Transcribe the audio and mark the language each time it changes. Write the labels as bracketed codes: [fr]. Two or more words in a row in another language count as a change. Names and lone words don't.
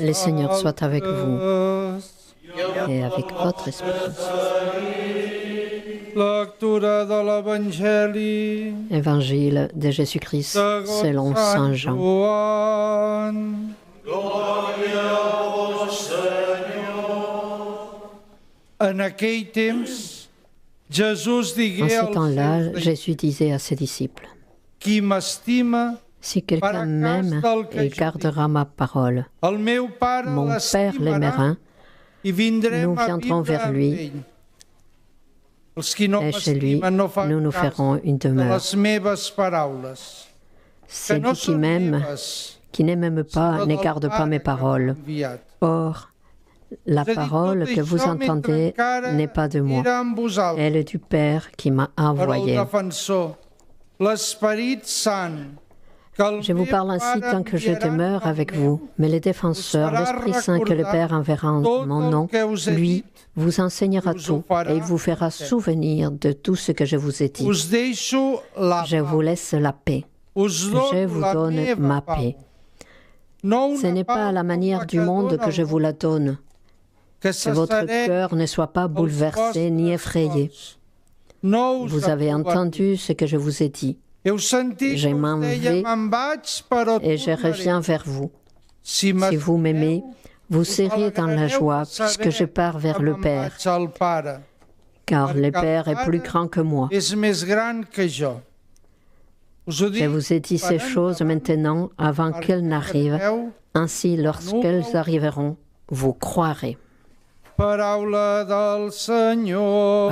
[fr] Le Seigneur soit avec vous et avec votre esprit. [ca] Lectura de l'Evangeli [fr] Évangile de Jésus-Christ selon Saint Jean. [ca] Glòria a vos, Senyor. En aquell temps, Jesús [fr] En [ca] digué [fr] ce [ca] als [fr] temps-là, [ca] seus [fr] Jésus disait à ses disciples, [ca] qui m'estima, [fr] si quelqu'un m'aime, il gardera ma parole. [ca] el meu Pare [fr] Mon Père [ca] l'estimarà [fr] l'aimera, [ca] i vindrem [fr] nous [ca] a [fr] viendrons [ca] viure [fr] vers [ca] amb [fr] lui, [ca] ell. Els qui no [fr] et chez lui, [ca] m'estimen no fan [fr] nous nous [ca] cas [fr] ferons une [ca] de [fr] demeure. [ca] les meves paraules. Que [fr] Celui [ca] no [fr] qui [ca] són [fr] m'aime, [ca] meves, [fr] qui ne m'aime pas, [ca] sinó [fr] ne [ca] del [fr] garde pas [ca] Pare [fr] mes [ca] que m'ha [fr] paroles. [ca] enviat. [fr] Or, la [ca] És a dir, [fr] parole [ca] tot [fr] que vous [ca] això mentre [fr] entendez [ca] encara [fr] n'est pas de moi, [ca] era amb vosaltres. [fr] elle est du Père qui m'a [ca] Però el [fr] envoyé. [ca] defensor, l'Esperit Sant, que el [fr] Je vous [ca] meu [fr] parle ainsi [ca] Pare [fr] tant que je [ca] enviarà en [fr] demeure [ca] nom [fr] avec [ca] meu, [fr] vous, mais le défenseur, l'Esprit Saint que le Père enverra en [ca] tot [fr] mon [ca] el [fr] nom, [ca] que us he [fr] lui [ca] dit, [fr] vous enseignera [ca] us ho [fr] tout [ca] farà [fr] et il vous fera souvenir de tout ce que je vous ai dit. [ca] us deixo la [fr] Je vous laisse la paix. [ca] us [fr] Je [ca] dono [fr] vous [ca] la [fr] donne [ca] meva [fr] ma [ca] pau. [fr] paix. [ca] No [fr] Ce [ca] una [fr] n'est pas à la [ca] pau [fr] manière [ca] com [fr] du monde [ca] dona [fr] que je [ca] el [fr] vous la donne. [ca] que [fr] Que votre cœur ne soit pas bouleversé ni effrayé. [ca] No us [fr] Vous avez [ca] aprovaré. [fr] entendu ce que je vous ai dit [ca] Heu sentit [fr] Je [ca] que us [fr] m'en [ca] deia, [fr] vais [ca] me'n vaig, però [fr] et je [ca] tornaré. [fr] reviens vers vous. [ca] Si [fr] Si vous m'aimez, vous serez dans la [ca] alegrareu [fr] joie [ca] de saber [fr] puisque je pars vers [ca] que [fr] le [ca] me'n [fr] Père, [ca] vaig al Pare. [fr] car le [ca] Perquè el [fr] Père est plus [ca] Pare [fr] grand que moi. [ca] És més gran que jo. Us ho [fr] Je [ca] dic [fr] vous ai dit ces [ca] per [fr] choses [ca] endavant, [fr] maintenant avant [ca] perquè [fr] qu'elles n'arrivent. [ca] sabeu, [fr] Ainsi, lorsqu'elles arriveront, vous croirez. [ca] paraula del Senyor.